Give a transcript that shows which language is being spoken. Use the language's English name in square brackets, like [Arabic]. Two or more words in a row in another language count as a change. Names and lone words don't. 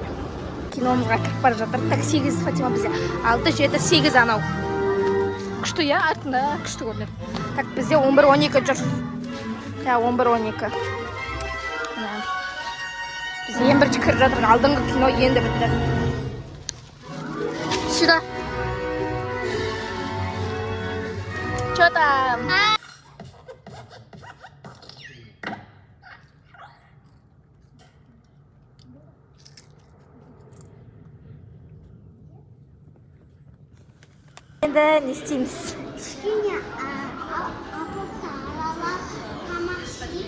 [Kazakh] Киномызға кіріп бара жатыр. Так, 8 Фатима бізде. 6, 7, 8 анау. Күшті, я, артында күшті көрінеді. Так, бізде 11-12 жүр. Я, 11-12. Біз ең бірінші кіріп жатыр. Алдыңғы кино енді бітті. [Russian] Сюда. Чё там? [Kazakh] Енді не істейміз? Кішкене апортта аралап тамақ ішейік.